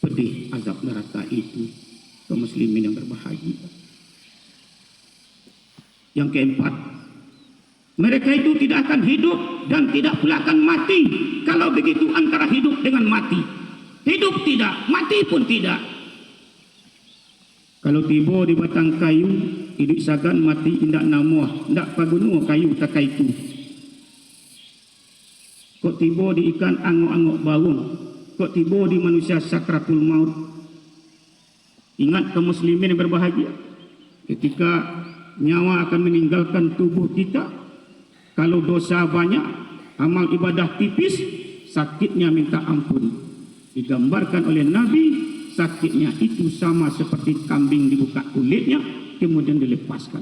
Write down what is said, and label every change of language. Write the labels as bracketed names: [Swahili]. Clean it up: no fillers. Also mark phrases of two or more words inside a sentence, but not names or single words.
[Indonesian] Pedih azab neraka itu kaum muslimin yang berbahagia. Yang keempat, mereka itu tidak akan hidup dan tidak pula akan mati. Kalau begitu antara hidup dengan mati. Hidup tidak, mati pun tidak. [Minangkabau] Kalau tiba di batang kayu, hidup sagan mati indak namuah, indak pagunuh kayu tak kaitu. Kok tiba di ikan angok-angok bawang, kok tiba di manusia sakratul maut. [Indonesian] Ingat kaum muslimin yang berbahagia, ketika nyawa akan meninggalkan tubuh kita, kalau dosa banyak, amal ibadah tipis, sakitnya minta ampun. Digambarkan oleh Nabi, sakitnya itu sama seperti kambing dibuka kulitnya, kemudian dilepaskan.